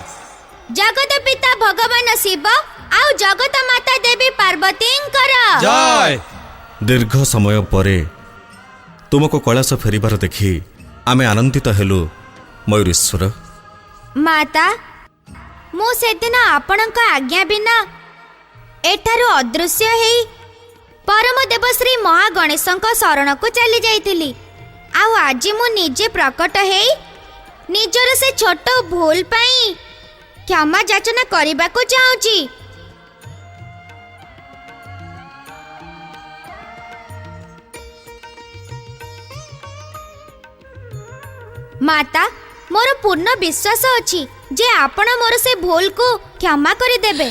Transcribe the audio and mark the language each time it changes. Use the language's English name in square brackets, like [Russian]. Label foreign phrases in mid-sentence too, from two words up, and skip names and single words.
[Odia] ଜଗତ ପିତା ଭଗବାନ ଶିବ ଆଉ ଜଗତ ମାତା ଦେବୀ ପାର୍ବତୀଙ୍କର ଜୟ। ଦୀର୍ଘ ସମୟ ପରେ ତୁମକୁ କୈଳାସ ଫେରିବାର ଦେଖି ଆମେ ଆନନ୍ଦିତ ହେଲୁ ମୟୂରେଶ୍ୱର। ମାତା ମୁଁ ସେଦିନ ଆପଣଙ୍କ ଆଜ୍ଞା ବିନା ଏଠାରୁ ଅଦୃଶ୍ୟ ହୋଇ ପରମ ଦେବ ଶ୍ରୀ ମହାଗଣେଶଙ୍କ ଶରଣ କୁ ଚାଲି ଯାଇଥିଲି। ଆଉ ଆଜି ମୁଁ ନିଜେ ପ୍ରକଟ ହୋଇ ନିଜର ସେ ଛୋଟ ଭୁଲ ପାଇଁ କ୍ଷମା ଯାଚନା କରିବା କୁ ଚାହୁଁଛି। ମାତା ମୋର ପୂର୍ଣ୍ଣ ବିଶ୍ୱାସ ଅଛି ଯେ ଆପଣ ମୋର ସେ ଭୁଲ କୁ କ୍ଷମା କରି ଦେବେ।